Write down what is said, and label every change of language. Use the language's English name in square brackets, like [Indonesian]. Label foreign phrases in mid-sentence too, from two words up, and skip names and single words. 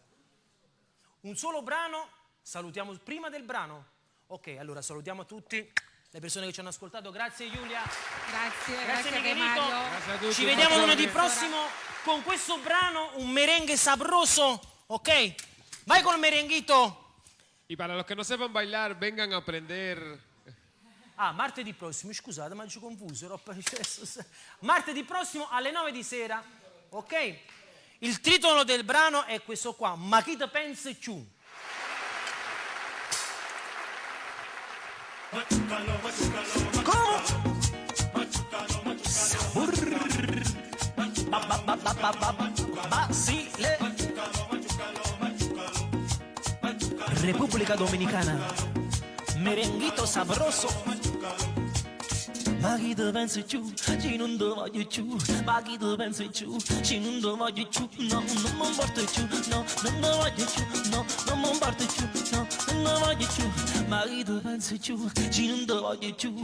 [Italian] Un solo brano, salutiamo prima del brano. Ok, allora salutiamo tutti le persone che ci hanno ascoltato. Grazie Giulia. Grazie Michelito. Grazie a tutti, Ci vediamo buon lunedì giorno. prossimo con questo brano, un [Spanish] merengue sabroso. [Italian] Ok? Vai col merenguito. [Spanish] Y para los que no sepan bailar, vengan a aprender. [Italian] Ah, martedì prossimo, scusate, ma ci confuso. Martedì prossimo alle 9 di sera, ok? Il titolo del brano è questo qua, Ma chi te pensa ciù? Basile. Repubblica Dominicana. [Spanish] merenguito sabroso. [Italian] Ma chi te pensi più, ci non te voglio più. Ma chi te pensi più, ci non te voglio più. No, non mi importa più, no, non te voglio più. No, non mi importa più, no, non te voglio più. Ma chi te pensi più, ci non te voglio più.